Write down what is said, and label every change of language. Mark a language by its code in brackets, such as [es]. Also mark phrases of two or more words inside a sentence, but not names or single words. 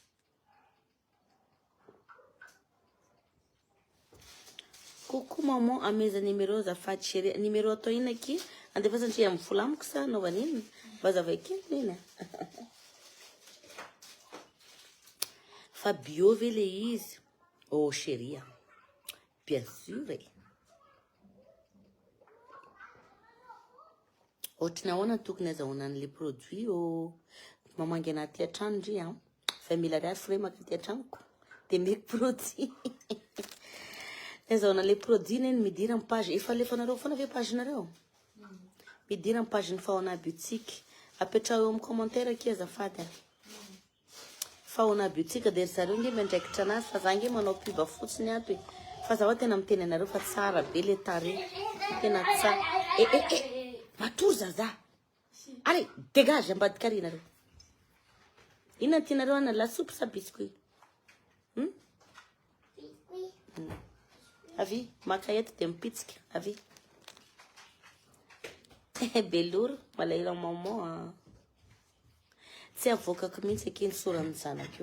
[fr] coucou maman [mg] ameza numéro zafady chérie numéro atao ina aky andefa satria amin'ny vola amiko sa naovana iny mba zavakely iny fa bio ve le izy oh chérie [fr] bien sûr [mg] ohatrany ahoana tokony azahoana an'le produit mamangy anaty atrano ndry 20 000 ariary frais maka ty atranoko de meky produit azahoana le produit neny midira amin'ny page efa alefanareo foana ve page nareo Idirany page-ny Faona Boutique. Apetrao eo amin'ny commentaire aky azafady. Faona Boutique dia zareo nge mandraikitra anazy fa za nge manao pub fotsiny ato. Fa zaho tena miteny anareo fa tsara be le tare. Tena tsara. Matory zaza. [fr] Allez, dégage [mg] ambadika ary nareo. Inona tianareo ana lasopy sa biscuit? Biscuit. Avy, maka eto dia mipitsika. Avy. Beloro, malahelo maman. Tsy avokako mihitsy akeny sorany zanako io.